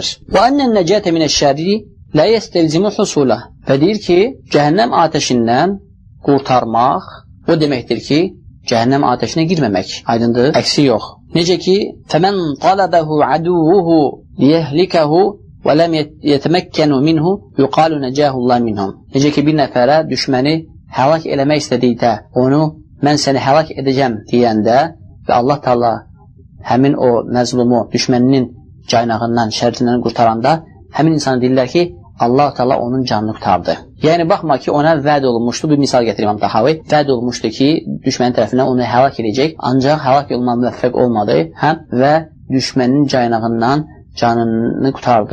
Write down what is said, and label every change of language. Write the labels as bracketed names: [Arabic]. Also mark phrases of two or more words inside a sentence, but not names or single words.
[Arabic] وأن النجاة من الشر لا يستلزم حصوله. [Azerbaijani] Və deyir ki, cəhənnəm ateşindən qurtarmaq o deməkdir ki, cəhənnəm ateşinə girməmək. Aydındır? Əksi yox. Necə ki, [Arabic] فمن طلبه عدوه ليهلكه ولم يتمكن منه يقال نجاه الله منهم. [Azerbaijani] Necə ki, bir nəfərə düşməni həlak eləmək istədikdə, onu mən səni həlak edəcəm deyəndə və Allah Teala həmin o məzlumu düşməninin caynağından, şərrindən qurtaranda həmin insana deyirlər ki, Allah Teala onun canını qurtardı. Yəni baxma ki, ona vəd olunmuşdu, bir misal gətirir İmam Tahavi, vəd olunmuşdu ki, düşmənin tərəfindən onu həlak edəcək, ancaq həlak olma müvəffəq olmadı və düşmənin caynağından canını qurtardı.